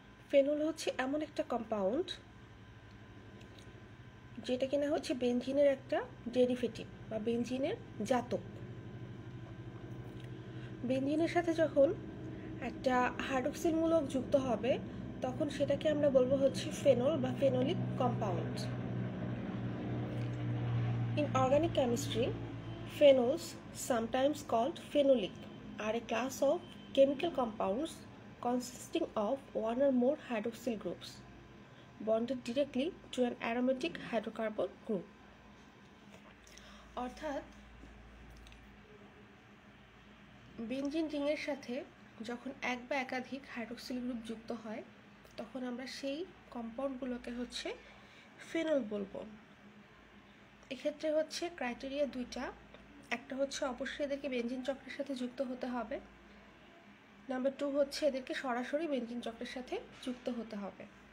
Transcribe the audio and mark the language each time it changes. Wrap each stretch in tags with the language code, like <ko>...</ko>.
<bn>Phenol হচ্ছে এমন একটা কম্পাউন্ড যেটা কিনা হচ্ছে বেনজিনের একটা ডেরিভেটিভ বা বেনজিনের জাতক। বেনজিনের সাথে যখন একটা হাইড্রক্সিল মূলক যুক্ত হবে তখন সেটাকে আমরা বলবো হচ্ছে ফেনল বা phenolic compound.</bn> <en>In organic chemistry, phenols, sometimes called phenolic, are a class of chemical compounds consisting of one or more hydroxyl groups bonded directly to an aromatic hydrocarbon group.</en> <bn>অর্থাৎ বেনজিন রিংয়ের সাথে যখন এক বা একাধিক hydroxyl group যুক্ত হয় তখন আমরা সেই কম্পাউন্ডগুলোকে হচ্ছে ফেনল বলবো। এক্ষেত্রে হচ্ছে ক্রাইটেরিয়া দুইটা, একটা হচ্ছে অবশ্যই এদেরকে বেনজিন চক্রের সাথে যুক্ত হতে হবে, নাম্বার 2 হচ্ছে এদেরকে সরাসরি বেনজিন চক্রের সাথে যুক্ত হতে হবে।</bn>